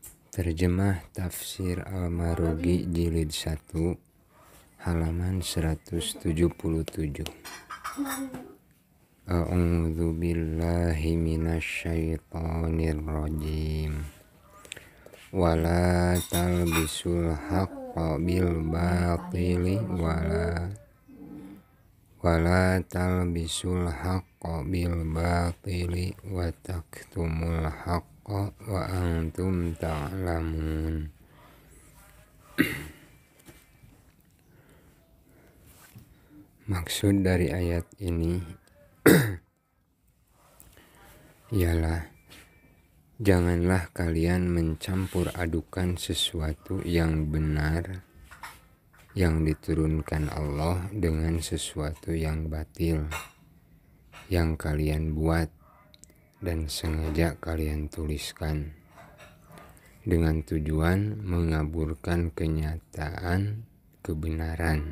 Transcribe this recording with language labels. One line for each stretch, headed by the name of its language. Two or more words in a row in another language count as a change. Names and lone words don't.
Indonesian: Terjemah Tafsir Al-Marugi Jilid 1 halaman 177.
Arabic: أعوذ بالله من الشيطان الرجيم. ولا تلبسوا الحق بالباطل ولا تلبسوا الحق بالباطل وتكتموا الحق وأنتم تعلمون.
Indonesian: Maksud dari ayat ini ialah janganlah kalian mencampur adukan sesuatu yang benar yang diturunkan Allah dengan sesuatu yang batil yang kalian buat dan sengaja kalian tuliskan dengan tujuan mengaburkan kenyataan kebenaran.